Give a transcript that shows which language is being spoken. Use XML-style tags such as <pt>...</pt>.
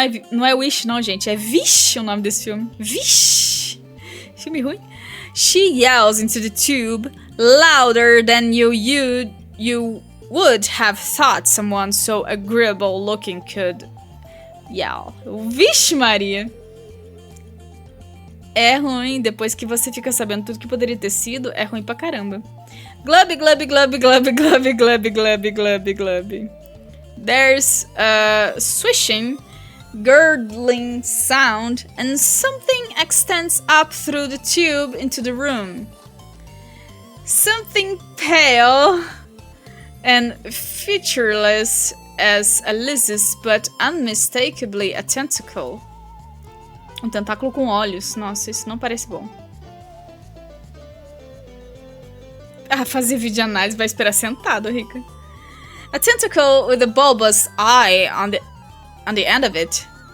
<pt>Não é Wish, não, gente. É Vish o nome desse filme. Vish! Filme ruim.</pt> <en>She yells into the tube louder than you would have thought someone so agreeable looking could yell.</en> <pt>Vixe Maria! É ruim. Depois que você fica sabendo tudo que poderia ter sido, é ruim pra caramba. Glub, glub, glub, glub, glub, glub, glub, glub, glub.</pt> <en>There's a swishing, gurgling sound, and something extends up through the tube into the room. Something pale and featureless as a lizard, but unmistakably a tentacle.</en> <pt>Um tentáculo com olhos. Nossa, isso não parece bom. Ah, fazer vídeo análise vai esperar sentado, Rica.</pt> <en>A tentacle with a bulbous eye on the end of it.</en>